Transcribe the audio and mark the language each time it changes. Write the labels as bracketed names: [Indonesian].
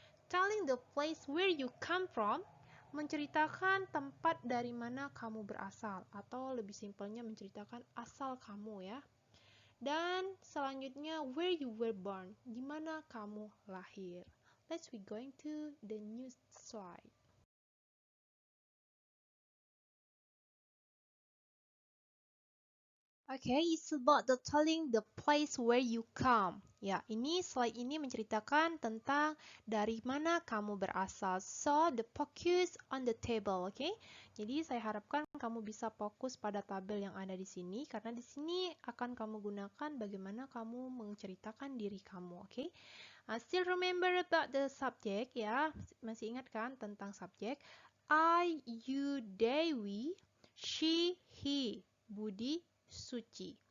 [English] Telling the place where you come from [Indonesian] menceritakan tempat dari mana kamu berasal, atau lebih simpelnya menceritakan asal kamu ya. Dan selanjutnya [English] where you were born, [Indonesian] di mana kamu lahir. [English] We going to the new slide. Okay, it's about the telling the place where you come. [Indonesian] Ya, slide ini menceritakan tentang dari mana kamu berasal. [English] So, the focus on the table, okay? [Indonesian] Jadi, saya harapkan kamu bisa fokus pada tabel yang ada di sini, karena di sini akan kamu gunakan bagaimana kamu menceritakan diri kamu, okay? [English] Still remember about the subject, [Indonesian] ya? Masih ingat kan tentang subjek? [English] I, you, they, we, she, he, Budi, Suci.